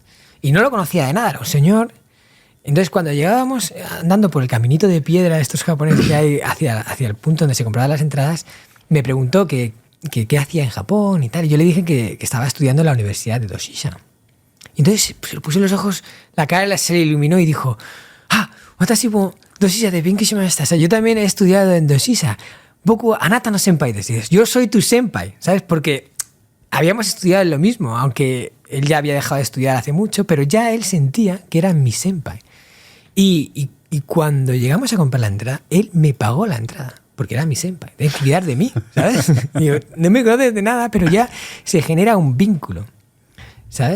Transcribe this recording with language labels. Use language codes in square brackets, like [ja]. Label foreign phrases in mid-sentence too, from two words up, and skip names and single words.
[es] Y no lo conocía de nada, era un señor. Entonces cuando llegábamos andando por el caminito de piedra de estos japoneses que hay hacia el punto donde se compraban las entradas, me preguntó qué hacía en Japón y tal. Y yo le dije que estaba estudiando en la Universidad de Doshisha. Y entonces pues, le puse los ojos, la cara se le iluminó y dijo, [ja] 私も同志社で勉強しました. [es] O sea, yo también he estudiado en Doshisha. [ja] 僕あなたの先輩です. [es] Yo soy tu senpai, ¿sabes? Porque habíamos estudiado en lo mismo, aunque él ya había dejado de estudiar hace mucho, pero ya él sentía que era mi senpai. Y cuando llegamos a comprar la entrada, él me pagó la entrada. Porque era mi senpai, debe cuidar de mí, ¿sabes? Yo, no me conoces de nada, pero ya se genera un vínculo, ¿sabes?